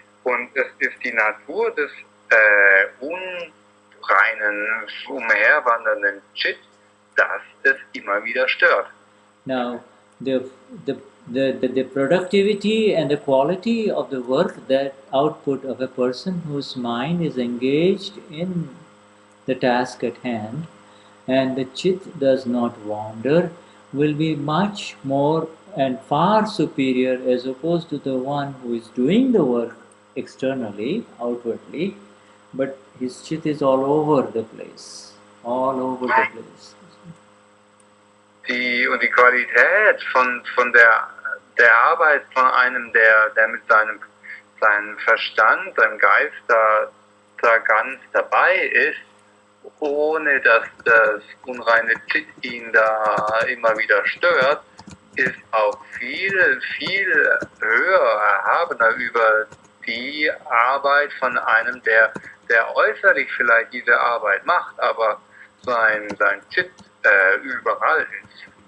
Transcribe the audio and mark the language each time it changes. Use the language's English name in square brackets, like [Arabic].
[German] Und es ist die Natur des unreinen, umherwandernden Chit, das es immer wieder stört. [English] Now, the productivity and the quality of the work, that output of a person whose mind is engaged in the task at hand, and the chit does not wander, will be much more and far superior as opposed to the one who is doing the work externally, outwardly, but his chit is all over the place, all over the place. [German] Und die Qualität von der Arbeit von einem, der mit seinem Verstand, seinem Geist da ganz dabei ist, ohne dass das unreine Chit ihn da immer wieder stört, ist auch viel, viel höher, erhabener über die Arbeit von einem, der äußerlich vielleicht diese Arbeit macht, aber sein Chit überall ist.